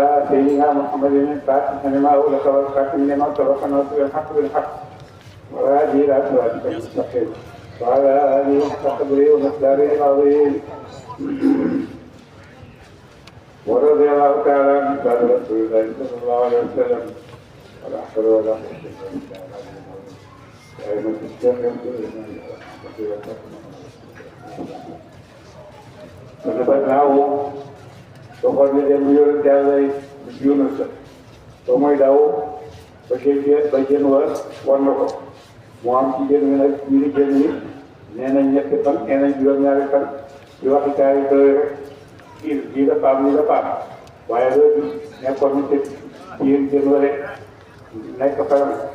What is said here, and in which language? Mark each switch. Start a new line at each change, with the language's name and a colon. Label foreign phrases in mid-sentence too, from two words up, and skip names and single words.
Arabic: سيدنا محمد الفاتح لما أغلق والخاتم لما سبق ناصر الحق بالحق والهادي إلى صراطك المستقيم وعلى آله حق قدره ومقداره العظيم ورضي الله تعالى عن أصحاب رسول الله صلى الله عليه وسلم ولا حول ولا قوة إلا بالله.
Wolof: dafa naaw waxoon ne dem yonent Yàlla Yunus ba mooy daw ba jën war na ko mu am ci jën wi nag biir jën wi nee nañ ñetti fan nee nañ juróom-ñaari fan di waxi taari doy rek kii la paam ni la paam waaye loolu nekkoon na ci biir jën wa rek nekk faram